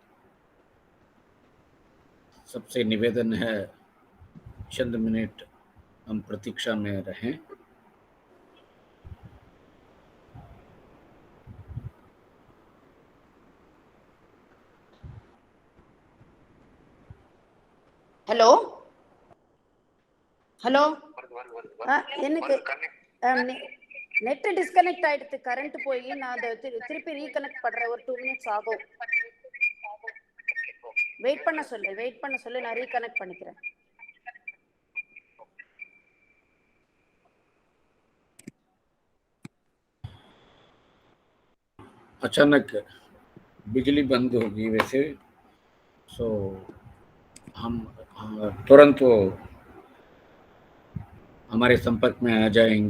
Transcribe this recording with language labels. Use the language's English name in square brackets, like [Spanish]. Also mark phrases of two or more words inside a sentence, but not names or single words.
[Hindi] सबसे निवेदन है चंद मिनट हम प्रतीक्षा में रहें। [English] hello hello [Kannada] ನೆಟ್ ಡಿಸ್ಕನೆಕ್ಟ್ ಆಯ್ತು, [Tamil] ಕರೆಂಟ್ போய் நான் திருப்பி ரீகனெக்ட் பண்றேன். ஒரு 2 minutes ஆகும். வெயிட் பண்ண சொல்லு, நான் ரீகனெக்ட் பண்ணிக்கிறேன். [Hindi] अचानक बिजली बंद होगी वैसे, सो हम तुरंत वो हमारे संपर्क में आ जाएंगे।